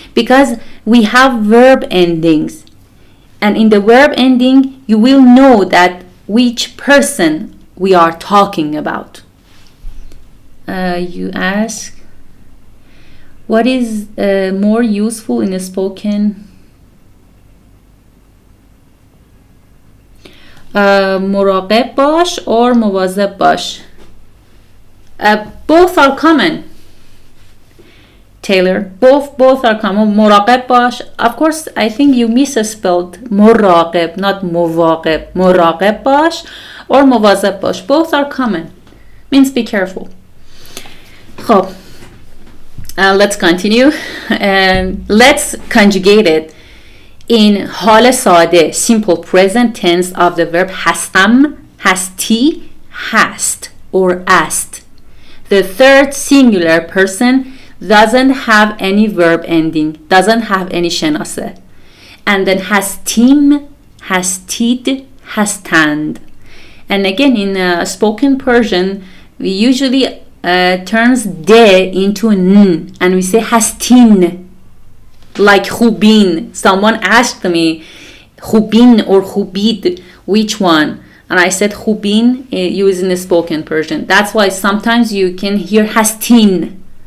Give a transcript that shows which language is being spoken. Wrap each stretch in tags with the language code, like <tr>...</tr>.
<en>Because we have verb endings. And in the verb ending, you will know that which person we are talking about. You ask, what is more useful in a spoken?</en> <fa>مراقب باش or مواظب باش.</fa> <en>Both are common. Taylor, both are common. مراقب باش, of course I think you misspelled مراقب, not مواقب.</en> <fa>مراقب باش</fa> <en>or</en> <fa>مواظب باش,</fa> <en>both are common. Means be careful. خب, let's continue and let's conjugate it in حال ساده, simple present tense of the verb هستم, هستی, hast or asked. The third singular person doesn't have any verb ending, doesn't have any شناسه. And then</en> <fa>هستیم, هستید, هستند.</fa> <en>And again in spoken Persian we usually turns de into n and we say هستین. Like خوبین. Someone asked me خوبین or خوبید, which one? And I said خوبین used in spoken Persian. That's why sometimes you can hear hastin.</en>